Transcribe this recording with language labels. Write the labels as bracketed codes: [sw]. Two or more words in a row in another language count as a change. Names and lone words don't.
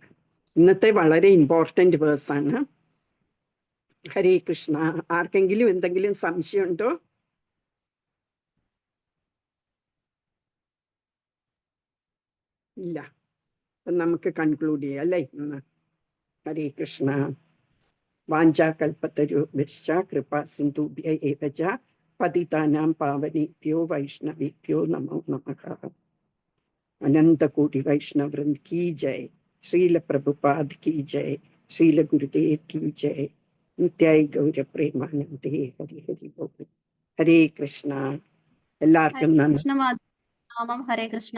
[ml] ഇന്നത്തെ വളരെ ഇമ്പോർട്ടൻ്റ് വേഴ്സാണ്. ഹരേ കൃഷ്ണ. ആർക്കെങ്കിലും എന്തെങ്കിലും സംശയമുണ്ടോ? ഇല്ല. അപ്പം നമുക്ക് കൺക്ലൂഡ് ചെയ്യാം അല്ലേ ഇന്ന്. ഹരേ കൃഷ്ണ. [sa] വാഞ്ചാകൽപതരുഭ്യശ്ച കൃപാ സിന്ധുഭ്യ ഏവ ച പതിതാനാം പാവനേഭ്യോ വൈഷ്ണവേഭ്യോ നമോ നമഃ. [hi] अनन्तकोटि वैष्णववृन्द की जय. श्रील प्रभुपाद की जय। श्रील गुरुदेव की जय. [bn] নিতাই গৌর প্রেমানন্দে। হরি হরি বোল. [ml] ഹരേ കൃഷ്ണ. എല്ലാവർക്കും നന്ദി. ഹരേ കൃഷ്ണ.